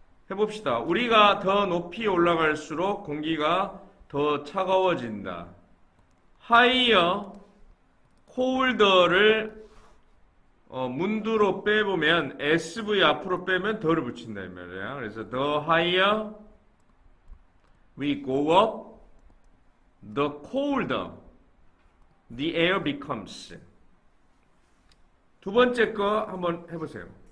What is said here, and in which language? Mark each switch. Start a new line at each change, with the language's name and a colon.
Korean: 해봅시다. 우리가 더 높이 올라갈수록 공기가 더 차가워진다. higher, colder를 문두로 빼보면 SV 앞으로 빼면 더를 붙인다 이 말이야. 그래서
English: the higher we go up, the colder the air becomes.
Korean: 두 번째 거 한번 해보세요.